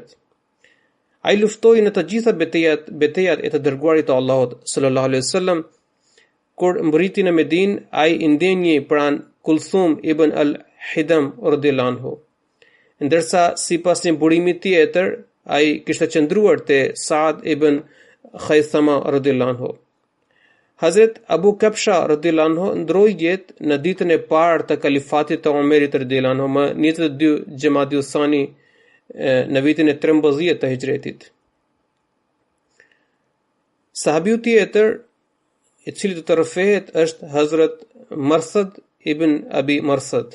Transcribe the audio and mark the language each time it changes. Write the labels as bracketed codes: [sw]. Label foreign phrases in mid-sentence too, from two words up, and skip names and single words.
[sq] Ai luftoi në të gjitha betejat e të dërguarit të Allahut [ar] صلى الله عليه وسلم. [sq] Kur mbriti në Medinë, ai I ndenjë pranë Kulthum ibn al-Hidam [ar] رضي الله عنه. [sq] Ndërsa sipas një burimi tjetër, ai kishte qëndruar te Saad ibn Khaythama [ar] رضي الله عنه. [sq] Hazret Abu Kabsha [ar] رضي الله عنه [sq] ndroi jetë në ditën e parë të kalifatit të Omerit [ar] رضي الله عنه [sq] më 22 Xhamadiul Thani në vitin e 13 të Hijretit. Sahabiu tjetër I cili do të rrëfehet është Hazret Marsad ibn Abi Marsad.